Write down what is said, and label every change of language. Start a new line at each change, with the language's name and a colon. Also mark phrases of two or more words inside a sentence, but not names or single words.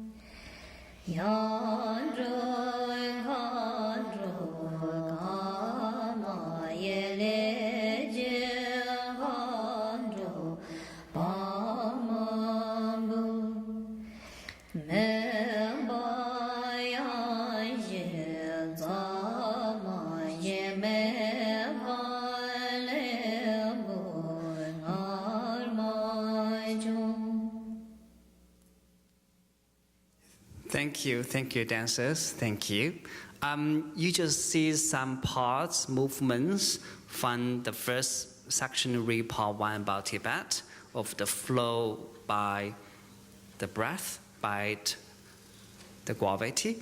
English: Yan, zhe, kan, zhe, ka, ma, ye, le, jie, kan, zhe, ba, ma, bu. Me, ba, ya, ye, za, ma, ye, me, ba, le, bu, ngar, ma, zhong. Thank you, dancers. Thank you. You just see some parts, movements from the first section, read part 1 about Tibet, of the flow by the breath, by the gravity.